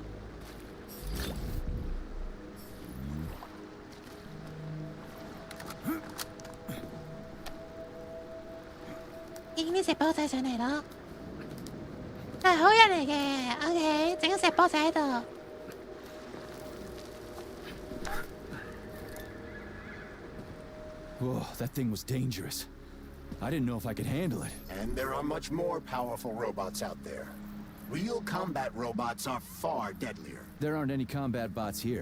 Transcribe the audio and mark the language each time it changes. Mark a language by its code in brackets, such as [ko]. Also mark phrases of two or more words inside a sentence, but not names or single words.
[yue] 影啲石波仔上嚟咯，係好人嚟嘅。OK， 整個石波仔喺度。 [en] Whoa, that thing was dangerous. I didn't know if I could handle it. And there are much more powerful robots out there. Real combat robots are far deadlier. There aren't any combat bots here.